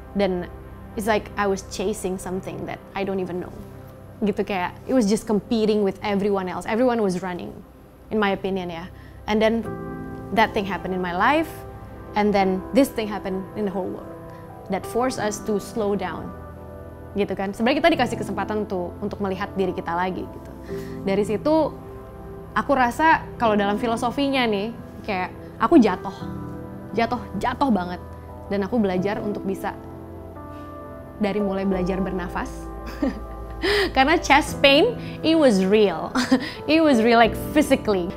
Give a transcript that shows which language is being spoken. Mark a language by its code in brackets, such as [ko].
[en] Dan it's like I was chasing something that I don't even know. [id] Gitu, kayak [en] it was just competing with everyone else. Everyone was running, in my opinion ya. And then that thing happened in my life, and then this thing happened in the whole world. That forced us to slow down, [id] gitu kan. Sebenarnya kita dikasih kesempatan untuk melihat diri kita lagi gitu. Dari situ aku rasa kalau dalam filosofinya nih, kayak aku jatuh banget. Dan aku belajar untuk bisa dari mulai belajar bernafas. [en] Karena chest pain, it was real. It was real like physically.